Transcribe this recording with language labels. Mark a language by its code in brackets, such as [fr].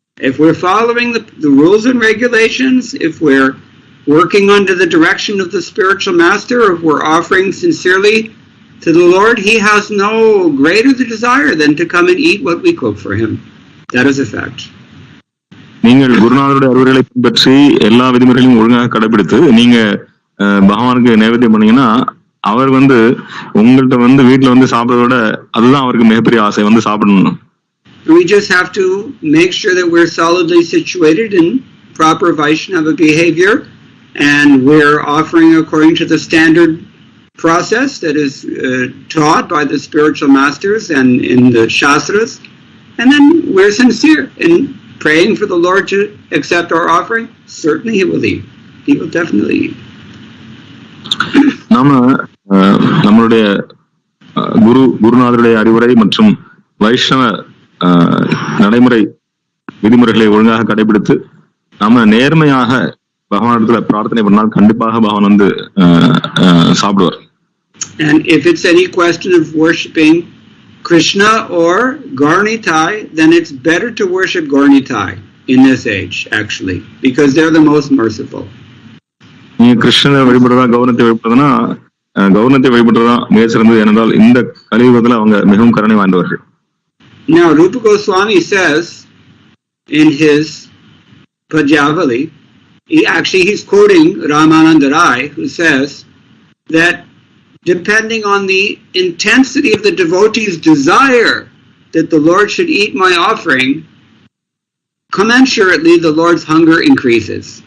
[en] If we're following the rules and regulations, if we're working under the direction of the spiritual master, if we're offering sincerely to the Lord, he has no greater desire than to come and eat what we cook for him. That is a fact. [ta] நீங்கள் குருநாதருடைய அறிவுரைகளை பின்பற்றி எல்லா விதிமுறைகளையும் ஒழுங்காக கடைபிடித்து நீங்க பகவானுக்கு நைவேத்தியம் பண்ணீங்கன்னா அவர் வந்து உங்கள்கிட்ட வந்து வீட்டுல வந்து சாப்பிடறத விட அதுதான் அவருக்கு மிகப்பெரிய ஆசை, வந்து சாப்பிடணும். [en] We just have to make sure that we're solidly situated in proper Vaishnava behavior, and we're offering according to the standard process that is taught by the spiritual masters and in the Shastras, and then we're sincere in praying for the Lord to accept our offering. Certainly He will eat. He will definitely eat. [ta] நாம நம்மளுடைய குருநாதருடைய அறிவுரை மற்றும் வைஷ்ணவ நடைமுறை விதிமுறைகளை ஒழுங்காக கடைபிடித்து நாம நேர்மையாக பகவானிடத்துல பிரார்த்தனை பண்ணால் கண்டிப்பாக பகவான் வந்து சாப்பிடுவார். [en] And if it's any question of worshipping Krishna or Gaurnitai, then it's better to worship Gaurnitai in this age, actually, because they're the most merciful. [ta] நீங்க கிருஷ்ணனை வழிபடுறதா கௌரவத்தை வழிபடுறதுன்னா கௌரவத்தை வழிபடுறதா மிக சிறந்தது. ஏனென்றால் இந்த கலியுகத்துல அவங்க மிகவும் கருணை வாய்ந்தவர்கள். [en] Now Rupa Goswami says in his Pajavali, he's quoting Ramananda Rai, who says that depending on the intensity of the devotee's desire that the Lord should eat my offering, commensurately the Lord's hunger increases.